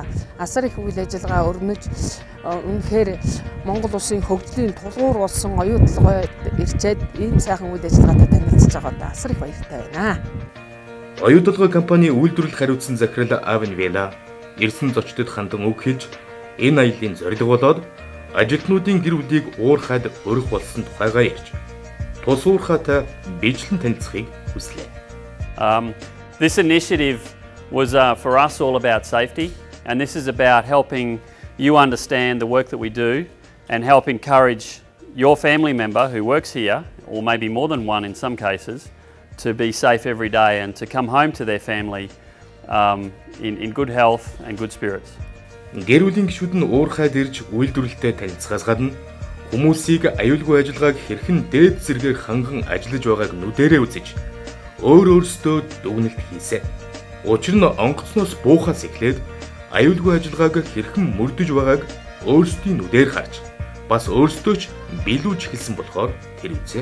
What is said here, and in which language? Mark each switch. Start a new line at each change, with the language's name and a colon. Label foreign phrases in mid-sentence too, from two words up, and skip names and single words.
Mongolian: Асар их үйл ажиллагаа өрнөж үнэхээр Монгол улсын хөгжлийн тулгуур болсон оюутлогой ирчээд ийм сайхан үйл ажиллагаатай танилцж байгаадаа асар их баяртай байна. Оюутлогой компани үйлдвэрлэх хариуцсан захирал Авенвела ирсэн зочдод хандан үг хэлж энэ аяллаа зорилго болоод ажилтнуудын гэр бүлийг уурхайд өрөх болсон тухайгаа ярьж тус уурхайтай бичлэн танилцахыг хүслээ.
English: This initiative was for us all about safety, and this is about helping you understand the work that we do and help encourage your family member who works here, or maybe more than one in some cases, to be safe every day and to come home to their family in good health and good spirits.
Mongolian: Гэр бүлийн гишүүд нь уурхайд ирж үйлдвэрлэлтэй танилцахаас гадна хүмүүсийг аюулгүй ажиллагааг хэрхэн дээд зэргээр ханган ажиллаж байгааг нүдэрээ үзэж өөрөөсөө дүгнэлт хийсэн. Учир нь онгоцноос буухаас эхлээд аюулгүй ажиллагааг хэрхэн мөрдөж байгааг өөрсдийн нүдээр харж бас өөрсдөө ч биелүүлж эхэлсэн болохоор тэр үзээ.